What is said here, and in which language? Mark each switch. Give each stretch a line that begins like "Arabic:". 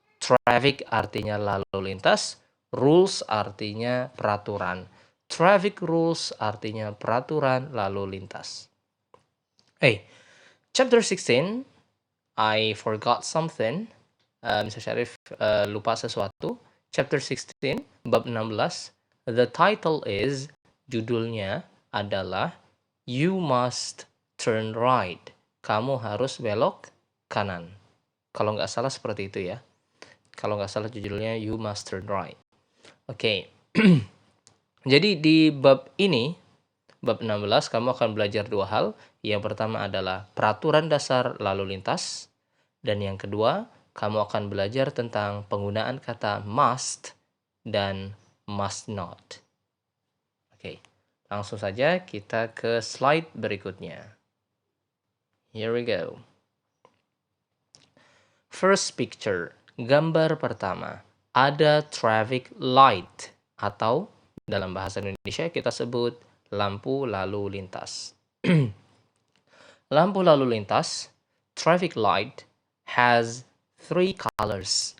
Indonesian: Traffic artinya lalu lintas, rules artinya peraturan. Traffic rules artinya peraturan lalu lintas.
English: Chapter 16, I forgot something.
Indonesian: Mr. Syarif lupa sesuatu. Chapter 16, bab 16.
English: The title is,
Indonesian: judulnya adalah
English: You Must Turn Right.
Indonesian: Kamu harus belok kanan. Kalau nggak salah seperti itu ya. Kalau nggak salah judulnya You Must Turn Right. Oke. Jadi di bab ini, bab 16, kamu akan belajar dua hal. Yang pertama adalah peraturan dasar lalu lintas. Dan yang kedua, kamu akan belajar tentang penggunaan kata must dan must not. Oke, langsung saja kita ke slide berikutnya.
English: Here we go. First picture,
Indonesian: gambar pertama. Ada traffic light atau dalam bahasa Indonesia kita sebut lampu lalu lintas. Lampu lalu lintas,
English: traffic light, has three colors.